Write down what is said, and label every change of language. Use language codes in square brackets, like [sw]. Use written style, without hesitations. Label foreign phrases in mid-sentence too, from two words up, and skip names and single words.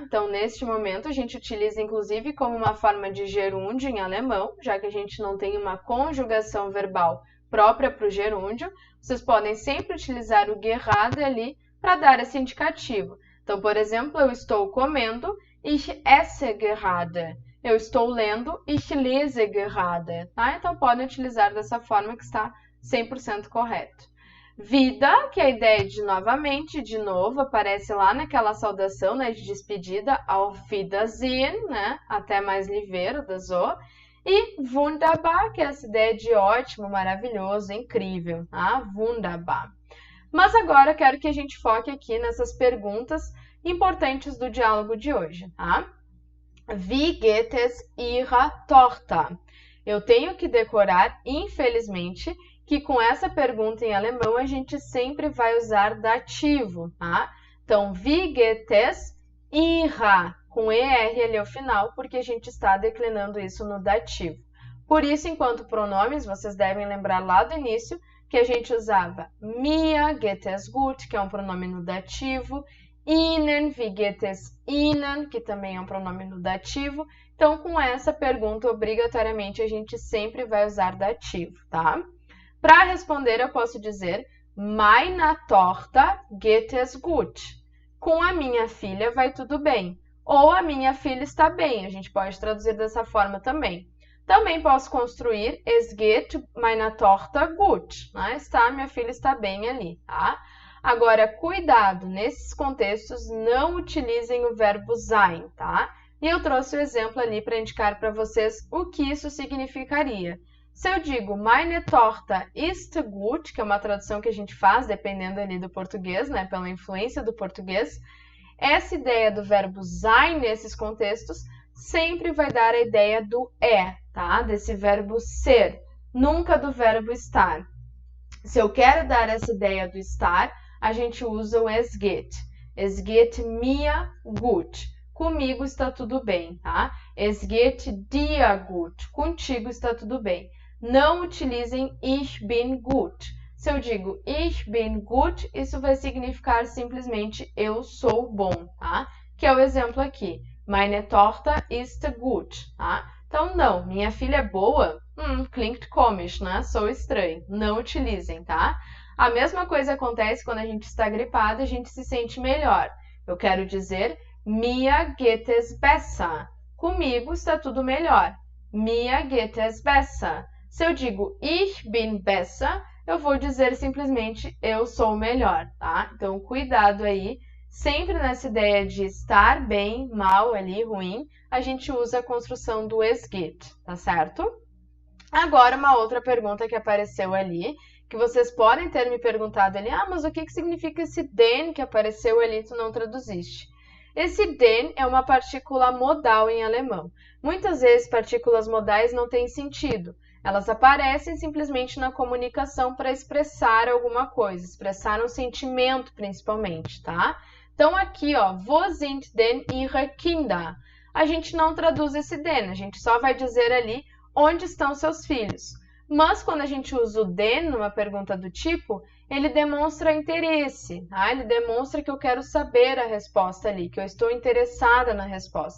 [pt] Então, neste momento, a gente utiliza, inclusive, como uma forma de gerúndio em alemão, já que a gente não tem uma conjugação verbal própria para o gerúndio. Vocês podem sempre utilizar o gerade ali para dar esse indicativo. Então, por exemplo, eu estou comendo, [de] ich esse gerade. [pt] Eu estou lendo, [de] ich lese gerade. [pt] Tá? Então, podem utilizar dessa forma que está 100% correto. Vida, que é a ideia de novamente, de novo, aparece lá naquela saudação, né, de despedida, [de] auf Wiedersehen, [pt] né, até mais ligeiro, da Zoa. E wunderbar, que é essa ideia de ótimo, maravilhoso, incrível, tá? [de] Wunderbar. [pt] Mas agora eu quero que a gente foque aqui nessas perguntas importantes do diálogo de hoje, tá? [de] Wie geht es Ihrer Tochter? [pt] Eu tenho que decorar, infelizmente, que com essa pergunta em alemão a gente sempre vai usar dativo, tá? Então, [de] wie geht es Ihrer? [pt] Com ER ali ao final, porque a gente está declinando isso no dativo. Por isso, enquanto pronomes, vocês devem lembrar lá do início que a gente usava [de] mir geht es gut, [pt] que é um pronome no dativo, [de] Ihnen, wie geht es Ihnen, [pt] que também é um pronome no dativo. Então, com essa pergunta, obrigatoriamente, a gente sempre vai usar dativo, tá? Para responder, eu posso dizer [de] Meiner Tochter geht es gut. [pt] Com a minha filha vai tudo bem. Ou a minha filha está bem. A gente pode traduzir dessa forma também. Também posso construir [de] es geht meiner Tochter gut. [pt] Né? Minha filha está bem ali, tá? Agora, cuidado, nesses contextos, não utilizem o verbo sein, tá? E eu trouxe o exemplo ali para indicar para vocês o que isso significaria. Se eu digo [de] meine Tochter ist gut, [pt] que é uma tradução que a gente faz dependendo ali do português, né? Pela influência do português, essa ideia do verbo sein nesses contextos sempre vai dar a ideia do tá? Desse verbo ser, nunca do verbo estar. Se eu quero dar essa ideia do estar, a gente usa o [de] es geht. Es geht mir gut. [pt] Comigo está tudo bem, tá? [de] Es geht dir gut. [pt] Contigo está tudo bem. Não utilizem [de] ich bin gut. [pt] Se eu digo [de] ich bin gut, [pt] isso vai significar simplesmente eu sou bom, tá? Que é o exemplo aqui. [de] Meine Tochter ist gut, [pt] tá? Então, não, minha filha é boa? [de] Klingt komisch, [pt] né? Sou estranho. Não utilizem, tá? A mesma coisa acontece quando a gente está gripado, a gente se sente melhor. Eu quero dizer, [de] mir geht es besser. [pt] Comigo está tudo melhor. [de] Mir geht es besser. [pt] Se eu digo [de] ich bin besser, [pt] eu vou dizer simplesmente eu sou melhor, tá? Então, cuidado aí. Sempre nessa ideia de estar bem, mal ali, ruim, a gente usa a construção do [de] es geht, [pt] tá certo? Agora, uma outra pergunta que apareceu ali, que vocês podem ter me perguntado ali, mas o que significa esse den que apareceu ali e tu não traduziste? Esse den é uma partícula modal em alemão. Muitas vezes, partículas modais não têm sentido. Elas aparecem simplesmente na comunicação para expressar alguma coisa, expressar um sentimento principalmente, tá? Então, aqui, ó, [de] wo sind denn Ihre Kinder? [pt] A gente não traduz esse den, a gente só vai dizer ali onde estão seus filhos. Mas quando a gente usa o den numa pergunta do tipo, ele demonstra interesse, tá? Ele demonstra que eu quero saber a resposta ali, que eu estou interessada na resposta.